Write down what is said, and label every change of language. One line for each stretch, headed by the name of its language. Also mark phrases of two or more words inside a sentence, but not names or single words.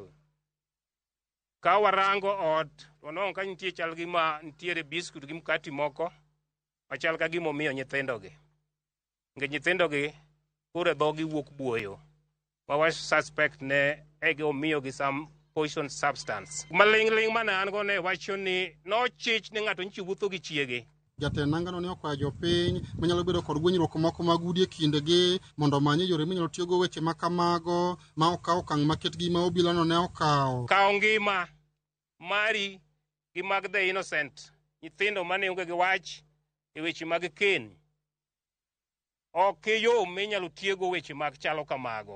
Luo (Kenya and Tanzania): Ka warango ot wanwang'o ka nitie chal gima nitiere biskut gi mkati moko machal ka gima omiyo nyithindogi. Nge nyithindogi kure dhogi wuok buoyo ma wa suspect ne ege omiyo gi
English: some poison substance.
Luo (Kenya and Tanzania): Maling' mane an go ne wacho ni nochich ni ng'ato nchiwuotho gi chiege. Jatend nangano ne okwayo jopiny manyalo bedo kod gwenyruok moko mag udi e kindegi mondo omany yore minyalo tiyogo weche makamago ma okawo okang' maketgi ma obila no ne okawo. Kawo ngima mari gi mag
English: the innocent
Luo (Kenya and Tanzania): nyithindo mane onge gi wach e weche mag keny ok yo minyalo tiyogo weche mag chalo kamago.